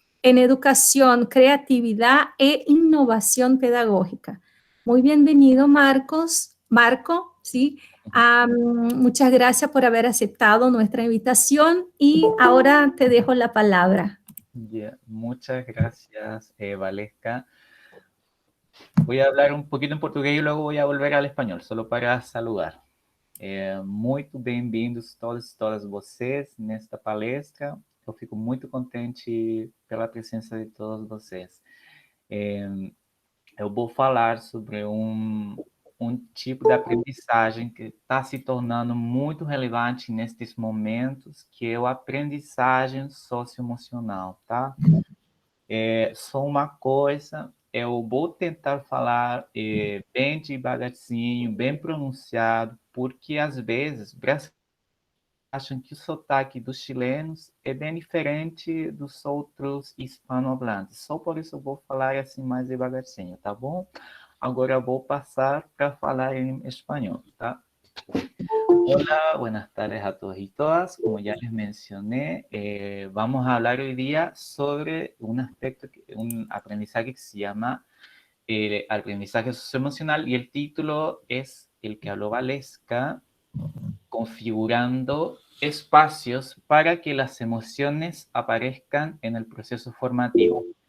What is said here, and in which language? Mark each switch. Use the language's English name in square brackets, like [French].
[Spanish] En educación, creatividad e innovación pedagógica. Muy bienvenido, Marco, ¿sí? Muchas gracias por haber aceptado nuestra invitación y ahora te dejo la palabra. Yeah, muchas gracias, Valesca. Voy a hablar [Portuguese] um pouquinho em português e logo vou volver ao espanhol, só para saludar. Muito bem-vindos todas vocês nesta palestra. Eu fico muito contente pela presença de todos vocês. Eu vou falar sobre um tipo de aprendizagem que está se tornando muito relevante nestes momentos, que é a aprendizagem socioemocional, tá? Só uma coisa, eu vou tentar falar bem devagarzinho, bem pronunciado, porque às vezes brasileiros acham que o sotaque dos chilenos é bem diferente dos outros hispanohablantes. Só por isso eu vou falar assim mais devagarzinho, tá bom? Agora eu vou passar para falar em espanhol, tá? [Spanish] Hola, buenas tardes a todos y todas. Como ya les mencioné, vamos a hablar hoy día sobre un aspecto, un aprendizaje que se llama aprendizaje socioemocional y el título es el que habló Valesca, configurando espacios para que las emociones aparezcan en el proceso formativo.